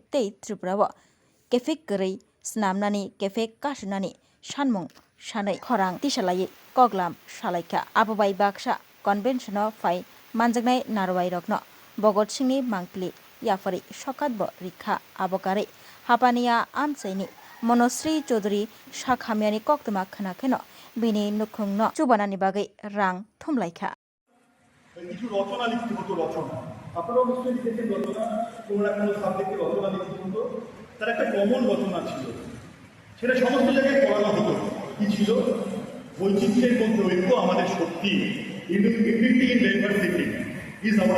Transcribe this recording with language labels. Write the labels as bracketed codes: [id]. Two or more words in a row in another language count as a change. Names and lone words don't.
[trp] tei Tripura wo kefek geri snamnani kefek kasunani sanmung sanai khorang tisalai koglam salaikha abobai baksa convention phai manjaknai narwai rokno Bhagat Singhni mangpili yapari sokat bo rikha abokare hapania amchaini Monosri Chaudhary Shakhamiani koktuma khana kheno bini nukhungno chubanani bagai rang thumlaikha [bn] কিছু রচনা লিখতে হতো রচনা আপনারাও নিশ্চয়ই লিখেছেন রচনা কোনো কোনো সাবজেক্টে রচনা লিখতে হতো তার একটা কমন রচনা ছিল সেটা সমস্ত জায়গায় পড়ানো হতো কি ছিল বৈচিত্র্যের মধ্যে ঐক্য আমাদের শক্তি [en] unity in diversity is our